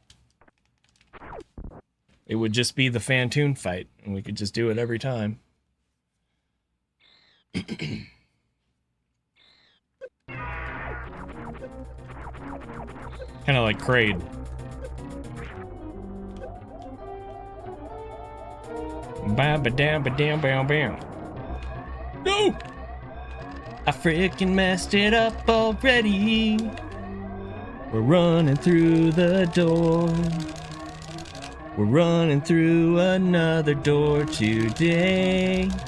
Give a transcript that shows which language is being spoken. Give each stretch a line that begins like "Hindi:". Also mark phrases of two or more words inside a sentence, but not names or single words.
English: It would just be the Phantoon fight, and we could just do it every time. Kind of like Kraid. Ba-ba-dam-ba-dam-bam-bam. No! I frickin' messed it up already. We're running through the door. We're running through another door today.